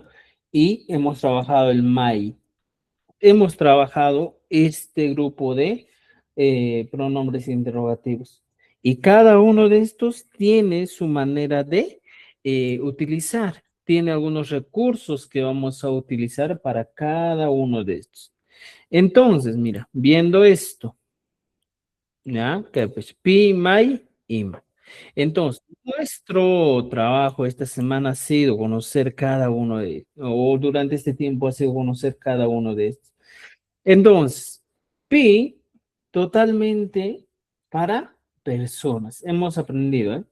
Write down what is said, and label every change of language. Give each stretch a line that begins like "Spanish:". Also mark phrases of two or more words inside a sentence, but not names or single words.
Spanish: Y hemos trabajado el mai. Hemos trabajado este grupo de pronombres interrogativos. Y cada uno de estos tiene su manera de utilizar. Tiene algunos recursos que vamos a utilizar para cada uno de estos. Entonces, mira, viendo esto, ¿ya? Que pues
Quechua: pi, mai, ima.
Spanish: Entonces, nuestro trabajo esta semana ha sido conocer cada uno de, o durante este tiempo ha sido conocer cada uno de estos. Entonces, pi, totalmente para personas. Hemos aprendido, ¿eh?